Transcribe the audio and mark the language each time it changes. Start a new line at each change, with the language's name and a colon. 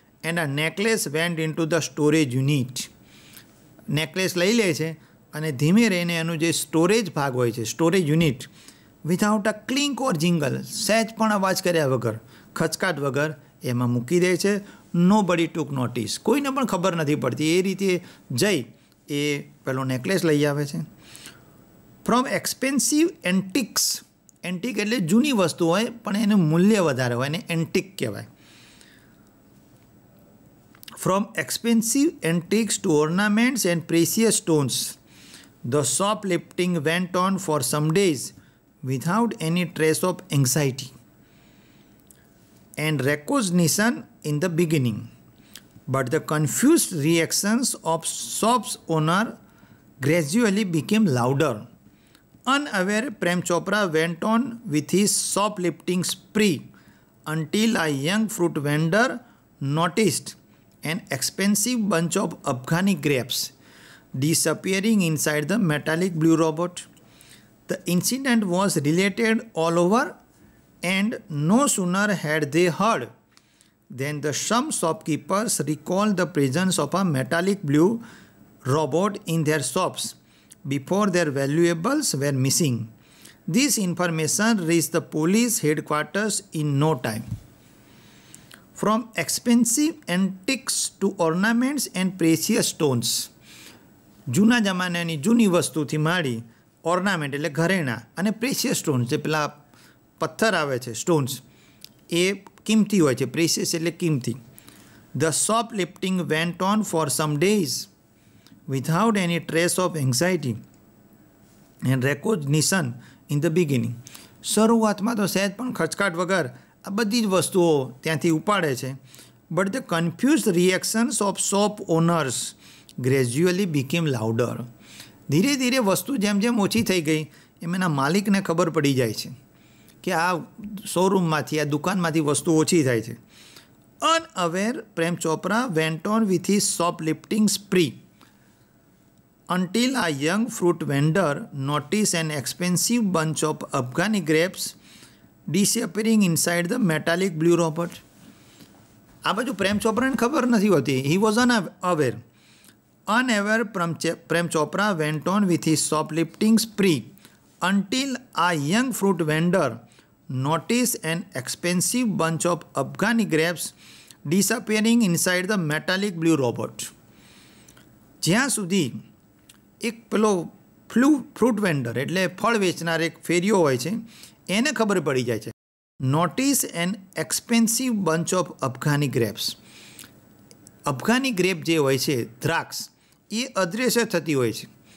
English: And a necklace went into the storage unit.
Gujarati: Necklace લઈ લે છે અને ધીમે રહીને એનું જે સ્ટોરેજ ભાગ હોય છે, storage unit,
English: without a clink or jingle,
Gujarati: સહેજ પણ અવાજ કર્યા વગર, ખચકાટ વગર એમાં મૂકી દે છે.
English: nobody took notice,
Gujarati: કોઈને પણ ખબર નથી પડતી. એ રીતે જઈ એ પેલો નેકલેસ લઈ આવે છે.
English: from expensive antiques,
Gujarati: એન્ટિક એટલે જૂની વસ્તુ હોય પણ એનું મૂલ્ય વધારે હોય, એને એન્ટિક કહેવાય.
English: From expensive antiques to ornaments and precious stones, the shoplifting went on for some days without any trace of anxiety and recognition in the beginning, but the confused reactions of shop's owner gradually became louder. Unaware, Prem Chopra went on with his shoplifting spree until a young fruit vendor noticed an expensive bunch of Afghani grapes disappearing inside the metallic blue robot. The incident was related all over, and no sooner had they heard than some shopkeepers recalled the presence of a metallic blue robot in their shops before their valuables were missing. This information reached the police headquarters in no time. From expensive antiques to ornaments and precious stones,
Gujarati: જૂના જમાનાની જૂની વસ્તુથી માંડી ornament એટલે ઘરેણાં અને precious stones, જે પેલા પથ્થર આવે છે, સ્ટોન્સ, એ કિંમતી હોય છે. પ્રેશિયસ એટલે કિંમતી.
English: The shoplifting went on for some days without any trace of anxiety and recognition in the beginning.
Gujarati: શરૂઆતમાં તો સહેજ પણ ખચકાટ વગર આ બધી જ વસ્તુઓ ત્યાંથી ઉપાડે છે.
English: But the confuse reactions of shop owners gradually became louder.
Gujarati: ધીરે ધીરે વસ્તુ જેમ જેમ ઓછી થઈ ગઈ એમ એના માલિકને ખબર પડી જાય છે કે આ શોરૂમમાંથી, આ દુકાનમાંથી વસ્તુ ઓછી થાય છે.
English: Unaware, Prem Chopra went on with his shoplifting spree until a young fruit vendor noticed an expensive bunch of Afghani grapes disappearing inside the metallic blue robot.
Gujarati: આ બધું પ્રેમ ચોપરાને ખબર નથી હોતી.
English: He was unaware. Unaware, Prem Chopra went on with his shoplifting spree until a young fruit vendor noticed an expensive bunch of Afghani grapes disappearing inside the metallic blue robot.
Gujarati: જ્યાં સુધી એક પેલો fruit vendor એટલે ફળ વેચનાર એક ફેરિયો હોય છે, એને ખબર પડી જાય છે.
English: Notice an expensive bunch of Afghani grapes.
Gujarati: Afghani grape જે હોય છે, દ્રાક્ષ, એ અદૃશ્ય થતી હોય છે.